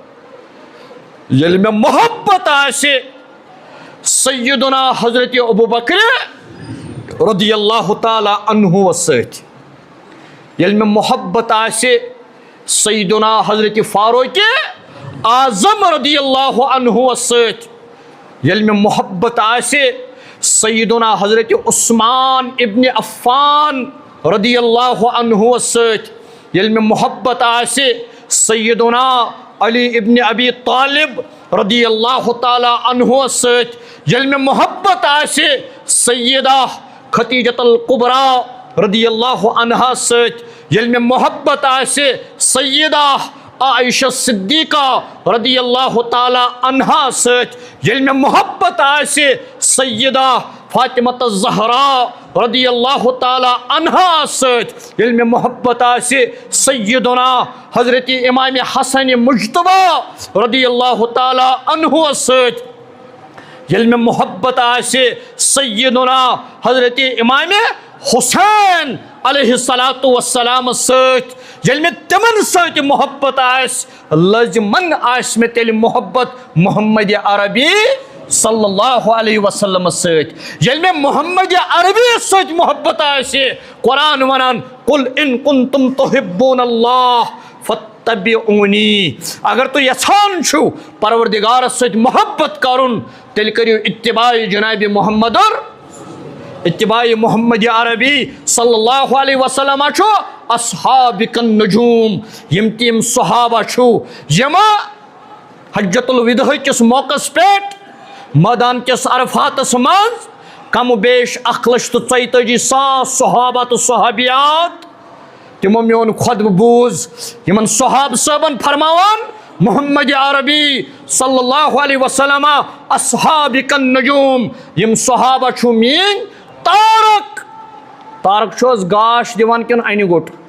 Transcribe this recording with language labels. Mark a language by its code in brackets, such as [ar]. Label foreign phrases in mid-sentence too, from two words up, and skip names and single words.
[ks] ییٚلہِ مےٚ محبت آسہِ سیدنا حضرت ابو بکر [ar] رضی اللہ تعالی عنہ [ks] سۭتۍ ییٚلہِ مےٚ محبت آسہِ سیدنا حضرت فاروق اعظم [ar] رضی اللہ عنہ [ks] سۭتۍ ییٚلہِ مےٚ محبت آسہِ سیدنا حضرت عثمان ابن عفان [ar] رضی اللہ عنہ [ks] سۭتۍ ییٚلہِ مےٚ محبت آسہِ سیدنا علی ابن ابی طالب [ar] رضی اللہ تعالی عنہ [ks] سۭتۍ ییٚلہِ مےٚ محبت آسہِ سیدہ خدیجۃ الکبریٰ [ar] رضی اللہ عنہا [ks] سۭتۍ ییٚلہِ مےٚ محبت آسہِ سیدہ عائشہ صدیقہ [ar] رضی اللہ تعالی عنہا [ks] سۭتۍ ییٚلہِ مےٚ محبت آسہِ سیدہ فاطمۃ الزہراء رضی اللہ تعالی عنہا سۭتۍ ییٚلہِ مےٚ محبت آسہِ سیدنا حضرت امام حسن مجتبیٰ [ar] رضی اللہ تعالی عنہ [ks] سۭتۍ ییٚلہِ مےٚ محبت آسہِ سیدنا حضرت امام حسین [ar] علیہ الصلاۃ والسلام [ks] سۭتۍ ییٚلہِ مےٚ تِمن سۭتۍ محبت آسہِ لازمن آسہِ مےٚ تیٚلہِ محبت محمد عربی [ar] صلی اللہ علیہ وسلم [ks] سۭتۍ ییٚلہِ مےٚ محمد عربی سۭتۍ محبت آسہِ قرآن ونان [ar] قل ان کنتم تحبون اللہ فاتبعونی [ks] اگر تُہۍ یژھان چھِو پروردگارس سۭتۍ محبت کرُن تیٚلہِ کٔرِو اتباع جناب محمد اتباع محمد عربی [ar] صلی اللہ علیہ وسلم [ks] چھُ [ar] اصحابک النجوم [ks] یم تِم صحابہ چھُ یم حجۃ الوداع کس موقع پٮ۪ٹھ میدان کس عرفاتس منٛز کم و بیش 1,42,000 صحابہ تو صحابیات تمو میون خطبہ بوز یمن صحاب صٲبن فرماوان محمد عربی [ar] صلی اللہ علیہ وسلم اصحابک النجوم [ks] یم صحابہ چھُ میٲنۍ تارک تارک چھُ حظ گاش دِوان کِنہٕ انہِ گوٚٹ